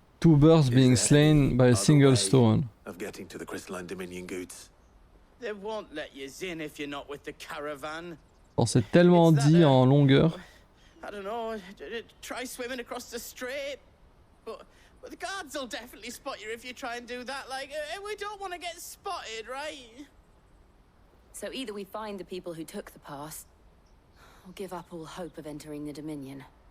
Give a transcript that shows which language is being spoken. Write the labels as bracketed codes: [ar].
[en] 2 birds being slain by a single stone. Of getting to the Crystalline Dominion Goots. They won't let you in if you're not with the caravan. [fr] Bon, c'est tellement dit en longueur. [en] I don't know, try swimming across the strait. But the guards will definitely spot you if you try and do that. Like, we don't want to get spotted, right? So either we find the people who took the pass, or give up all hope of entering the Dominion.